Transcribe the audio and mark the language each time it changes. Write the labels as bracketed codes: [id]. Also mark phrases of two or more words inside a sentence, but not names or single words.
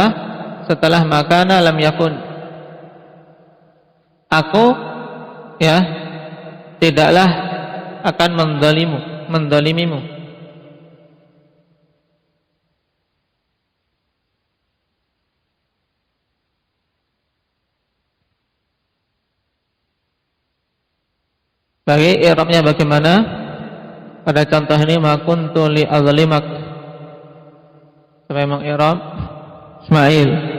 [id] Setelah [ar] makana lam yakun. [id] Aku ya tidaklah akan mendolimimu. Bagi i'rabnya bagaimana? Pada contoh ini [ar] ma kuntu li azlimak. [id] Sampai mengi'rab Ismail.